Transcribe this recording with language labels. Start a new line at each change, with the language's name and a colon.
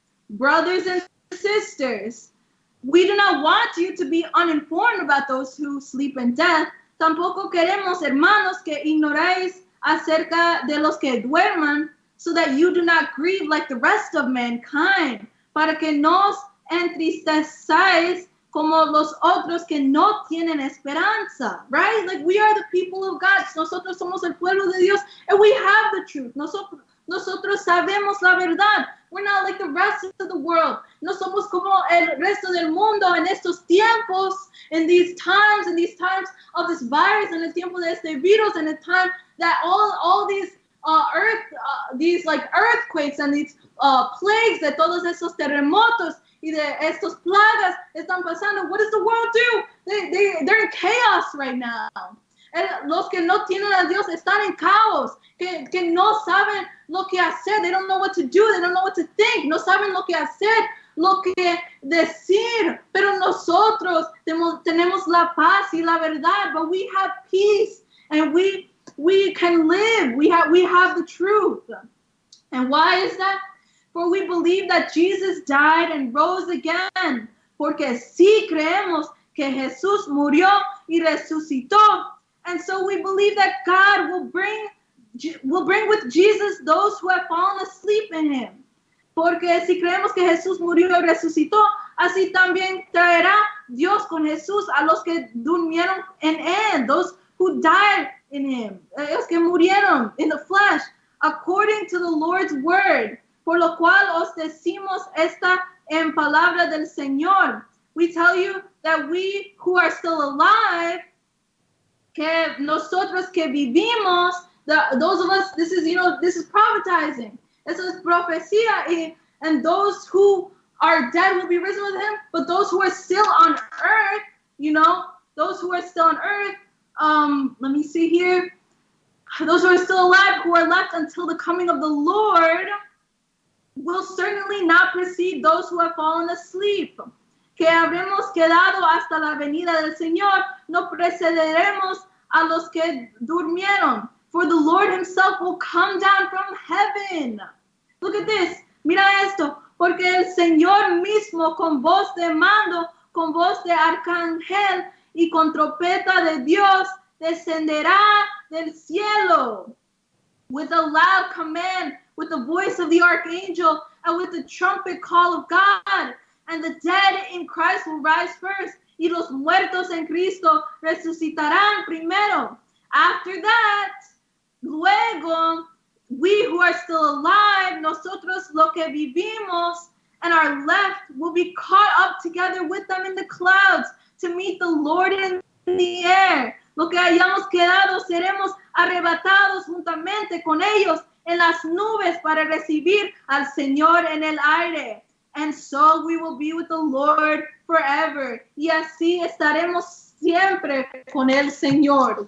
English: Brothers and sisters, we do not want you to be uninformed about those who sleep in death,
Spanish: Tampoco queremos, hermanos, que ignoráis acerca de los que duerman,
English: so that you do not grieve like the rest of mankind,
Spanish: para que no os entristezáis como los otros que no tienen esperanza,
English: right? Like, we are the people of God.
Spanish: Nosotros somos el pueblo de Dios,
English: and we have the truth.
Spanish: Nosotros sabemos la verdad.
English: We're not like the rest of the world.
Spanish: No somos como el resto del mundo en estos tiempos,
English: in these times of this virus,
Spanish: en el tiempo de este virus,
English: and the time that all these these like earthquakes and these plagues,
Spanish: de todos esos terremotos y de estos plagas están pasando.
English: What does the world do? They're in chaos right now.
Spanish: Los que no tienen a Dios están en caos, que no saben lo que hacer.
English: They don't know what to do. They don't know what to think.
Spanish: No saben lo que hacer, lo que decir. Pero nosotros tenemos la paz y la verdad.
English: But we have peace, and we can live. We have the truth. And why is that? For we believe that Jesus died and rose again.
Spanish: Porque sí creemos que Jesús murió y resucitó.
English: And so we believe that God will bring with Jesus those who have fallen asleep in him.
Spanish: Porque si creemos que Jesús murió y resucitó, así también traerá Dios con Jesús a los que durmieron en él,
English: those who died in him,
Spanish: los que murieron
English: in the flesh, according to the Lord's word.
Spanish: Por lo cual os decimos esta en palabra del Señor.
English: We tell you that we who are still alive,
Spanish: que nosotros que vivimos,
English: those of us, this is prophetizing.
Spanish: Eso es profecía.
English: And those who are dead will be risen with him. But those who are still on earth, those who are still on earth, let me see here. Those who are still alive, who are left until the coming of the Lord, will certainly not precede those who have fallen asleep.
Spanish: Que habremos quedado hasta la venida del Señor, no precederemos a los que durmieron.
English: For the Lord himself will come down from heaven. Look at this.
Spanish: Mira esto. Porque el Señor mismo con voz de mando, con voz de arcángel y con trompeta de Dios descenderá del cielo
English: with a loud command, with the voice of the archangel, and with the trumpet call of God. And the dead in Christ will rise first,
Spanish: y los muertos en Cristo resucitarán primero.
English: After that,
Spanish: luego,
English: we who are still alive,
Spanish: nosotros lo que vivimos
English: and are left, will be caught up together with them in the clouds to meet the Lord in the air.
Spanish: Lo que hayamos quedado, seremos arrebatados juntamente con ellos en las nubes para recibir al Señor en el aire.
English: And so we will be with the Lord forever.
Spanish: Y así estaremos siempre con el Señor.